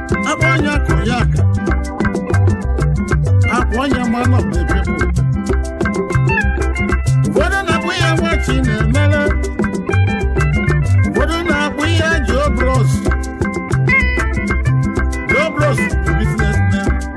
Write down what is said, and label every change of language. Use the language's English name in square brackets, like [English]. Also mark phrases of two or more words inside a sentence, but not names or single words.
[Igbo] Akpọ onye aka onye aka. [English] Akpọ ya man of the people. [Igbo] Ụfọdụ na-akpọ ya nwa Chinemere. Ụfọdụ na-akpọ ya Joe Bros. Joe Bros bụ businessman.